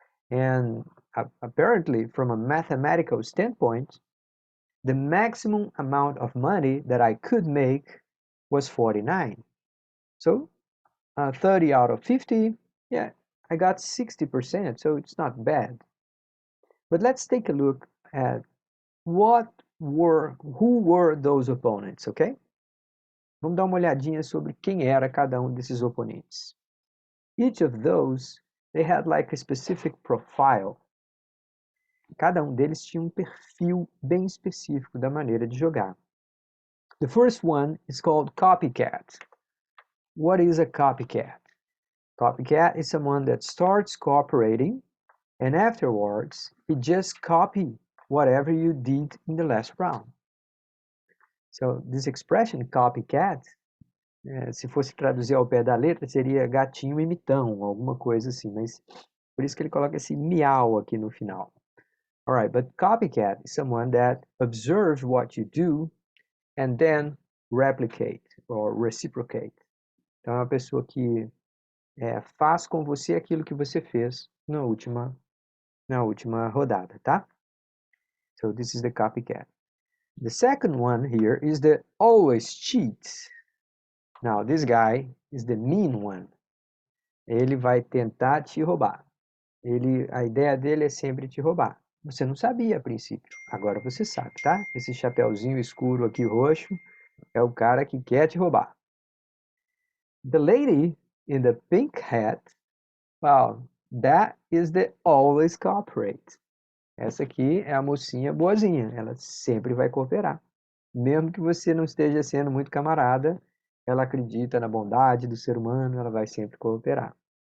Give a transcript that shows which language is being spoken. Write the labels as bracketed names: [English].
[English] And apparently, from a mathematical standpoint, the maximum amount of money that I could make was 49. So 30 out of 50, yeah, I got 60%, so it's not bad. But let's take a look at who were those opponents, okay? [Portuguese] Vamos dar uma olhadinha sobre quem era cada desses oponentes. [English] Each of those, they had like a specific profile. [Portuguese] Cada deles tinha perfil bem específico da maneira de jogar. [English] The first one is called copycat. What is a copycat? Copycat is someone that starts cooperating and afterwards he just copy whatever you did in the last round. So this expression copycat, [Portuguese] se fosse traduzir ao pé da letra, seria gatinho imitão, alguma coisa assim, mas por isso que ele coloca esse miau aqui no final. [English] Alright, but copycat is someone that observes what you do and then replicate or reciprocate. [Portuguese] Então é uma pessoa que faz com você aquilo que você fez na última rodada, tá? [English] So this is the copycat. The second one here is the always cheats. Now this guy is the mean one. [Portuguese] Ele vai tentar te roubar. A ideia dele é sempre te roubar. Você não sabia a princípio, agora você sabe, tá? Esse chapeuzinho escuro aqui roxo é o cara que quer te roubar. [English] The lady in the pink hat, well, that is the always cooperate. [Portuguese] Essa aqui é a mocinha boazinha, ela sempre vai cooperar. Mesmo que você não esteja sendo muito camarada, ela acredita na bondade do ser humano, ela vai sempre cooperar.